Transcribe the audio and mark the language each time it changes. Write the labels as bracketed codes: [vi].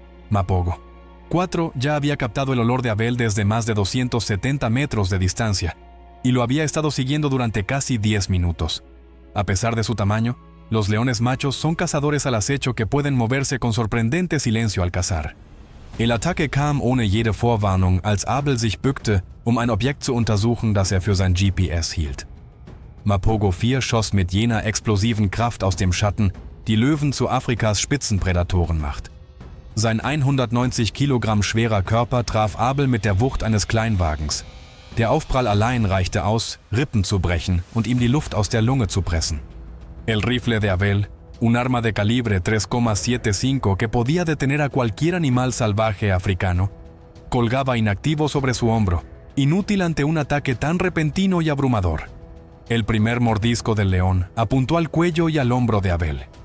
[es] Mapogo 4 ya había captado el olor de Abel desde más de 270 metros de distancia y lo había estado siguiendo durante casi 10 minutos. A pesar de su tamaño, los leones machos son cazadores al acecho que pueden moverse con sorprendente silencio al cazar. El ataque [de] kam ohne jede Vorwarnung, als Abel sich bückte, ein Objekt zu untersuchen, das für sein GPS hielt. Mapogo 4 schoss mit jener explosiven Kraft aus dem Schatten, die Löwen zu Afrikas Spitzenprädatoren macht. Sein 190 Kilogramm schwerer Körper traf Abel mit der Wucht eines Kleinwagens. Der Aufprall allein reichte aus, Rippen zu brechen und ihm die Luft aus der Lunge zu pressen. [es] El rifle de Abel, un arma de calibre 3,75 que podía detener a cualquier animal salvaje africano, colgaba inactivo sobre su hombro, inútil ante un ataque tan repentino y abrumador. El primer mordisco del león apuntó al cuello y al hombro de Abel.